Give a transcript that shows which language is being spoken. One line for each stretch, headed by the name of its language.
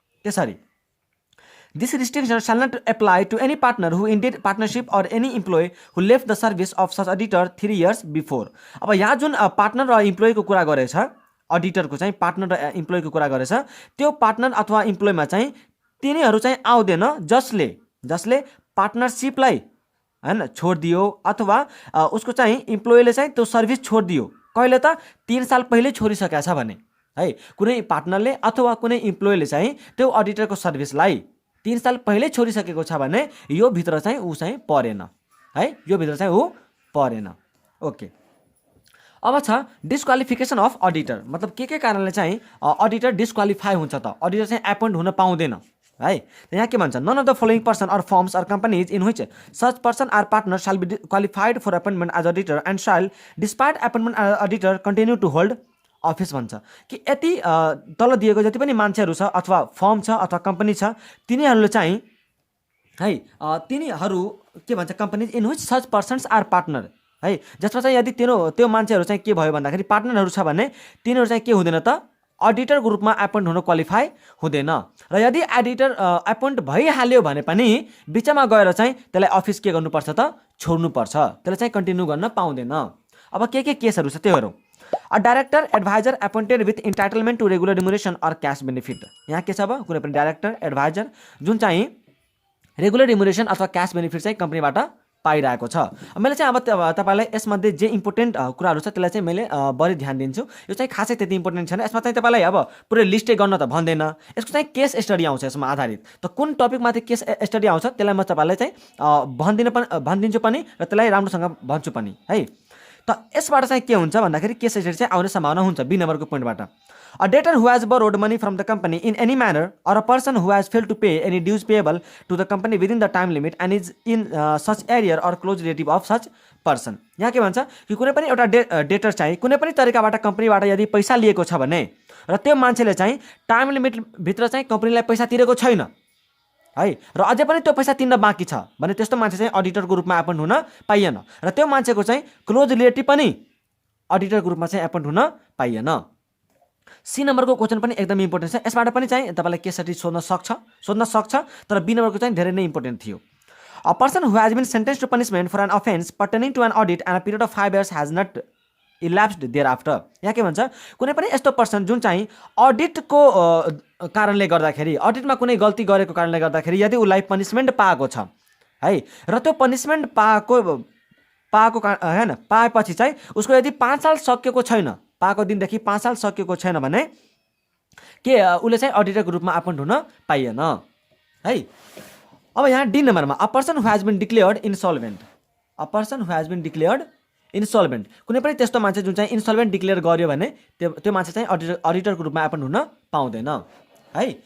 Nepali: त्यसरी
English: This restriction shall not apply to any partner who ended partnership or any employee who left the service of such auditor 3 years before.
Nepali: अब यहाँ जुन partner र इम्प्लोइको कुरा गरेछ, अडिटरको चाहिँ पार्टनर र इम्प्लोइको कुरा गरेछ, त्यो पार्टनर अथवा इम्प्लोइमा चाहिँ तिनीहरू चाहिँ आउँदैन जसले पार्टनरसिपलाई हैन छोडिदियो अथवा उसको चाहिँ इम्प्लोइले चाहिँ त्यो सर्भिस छोडिदियो। कहिले त 3 साल पहिले छोडिसकेको छ भने है। कुनै पार्टनरले अथवा कुनै इम्प्लोइले चाहिँ त्यो अडिटरको सर्भिसलाई 3 साल पहिले छोडिसकेको छ भने यो भित्र चाहिँ ऊ चाहिँ परेन है, यो भित्र चाहिँ ऊ परेन। ओके, अब छ डिस्क्वालिफिकेसन अफ अडिटर। मतलब के कारणले चाहिँ अडिटर डिस्क्वालिफाई हुन्छ त, अडिटर चाहिँ एपोइन्ट हुन पाउँदैन है। यहाँ के भन्छ,
English: none of the following person or firms or companies in which such person are partner shall be qualified for appointment as auditor and shall despite appointment as auditor continue to hold office
Nepali: भन्छ कि यति तल दिएको जति पनि मान्छेहरू छ अथवा फर्म छ अथवा कम्पनी छ तिनीहरूले चाहिँ है तिनीहरू के भन्छ,
English: companies in which such persons are partner
Nepali: है, जसमा चाहिँ यदि त्यो मान्छेहरू चाहिँ के भयो भन्दाखेरि पार्टनरहरू छ भने तिनीहरू चाहिँ के हुँदैन त, अडिटरको रूपमा एपोइन्ट हुन क्वालिफाई हुँदैन। र यदि एडिटर एपोइन्ट भइहाल्यो भने पनि बिचमा गएर चाहिँ त्यसलाई अफिस के गर्नुपर्छ त, छोड्नुपर्छ, त्यसलाई चाहिँ कन्टिन्यू गर्न पाउँदैन। अब के केसहरू छ त्यो हेरौँ।
English: A director advisor appointed with entitlement to regular remuneration or cash benefit।
Nepali: यहाँ के छ अब, कुनै पनि डाइरेक्टर एडभाइजर जुन चाहिँ रेगुलर रिमुनेसन अथवा क्याश बेनिफिट चाहिँ कम्पनीबाट पाइरहेको छ। मैले चाहिँ अब तपाईँलाई यसमध्ये जे इम्पोर्टेन्ट कुराहरू छ त्यसलाई चाहिँ मैले बढी ध्यान दिन्छु। यो चाहिँ खासै त्यति इम्पोर्टेन्ट छैन, यसमा चाहिँ तपाईँलाई अब पुरै लिस्टै गर्न त भन्दैन, यसको चाहिँ केस स्टडी आउँछ यसमा आधारित। त कुन टपिकमाथि केस स्टडी आउँछ त्यसलाई म तपाईँलाई चाहिँ भनिदिन्छु पनि र त्यसलाई राम्रोसँग भन्छु पनि है। त यसबाट चाहिँ के हुन्छ भन्दाखेरि केस स्टडी चाहिँ आउने सम्भावना हुन्छ बी नम्बरको पोइन्टबाट।
English: A debtor who has borrowed money from the company in any manner or a person who has failed to pay any dues payable to the company within the time limit and is in such arrear or close relative of such person.
Nepali: यहाँ के भन्छ कि कुनै पनि एउटा debtor चाहिँ कुनै पनि तरिकाबाट कम्पनीबाट यदि पैसा लिएको छ भने र त्यो मान्छेले चाहिँ टाइम लिमिटभित्र चाहिँ कम्पनीलाई पैसा तिरेको छैन है र अझै पनि त्यो पैसा तिर्न बाँकी छ भने त्यस्तो मान्छे चाहिँ अडिटरको रूपमा एपोइन्ट हुन पाइएन र त्यो मान्छेको चाहिँ क्लोज रिलेटिभ पनि अडिटरको रूपमा चाहिँ एपोइन्ट हुन पाइएन। सी नम्बरको क्वेसन पनि एकदम इम्पोर्टेन्ट छ, यसबाट पनि चाहिँ तपाईँलाई केस स्टडी सोध्न सक्छ तर बी नम्बरको चाहिँ धेरै नै इम्पोर्टेन्ट थियो।
English: A person who has been sentenced to punishment for an offence pertaining to an audit and a period of 5 years has not elapsed thereafter.
Nepali: यहाँ के भन्छ, कुनै पनि यस्तो पर्सन जुन चाहिँ अडिटको कारणले गर्दाखेरि अडिटमा कुनै गल्ती गरेको कारणले गर्दाखेरि यदि उसलाई पनिसमेन्ट पाएको छ है र त्यो पनिसमेन्ट पाएको हैन पाएपछि चाहिँ उसको यदि 5 साल सकिएको छैन, पाएको दिनदेखि 5 साल सकिएको छैन भने के उसले चाहिँ अडिटरको रूपमा एपोइन्ट हुन पाइएन है। अब यहाँ डी नम्बरमा
English: A person who has been declared insolvent. A person who has been declared insolvent,
Nepali: कुनै पनि त्यस्तो मान्छे जुन चाहिँ इन्सल्भेन्ट डिक्लेयर गर्यो भने त्यो मान्छे चाहिँ अडिटरको रूपमा एपोइन्ट हुन पाउँदैन है।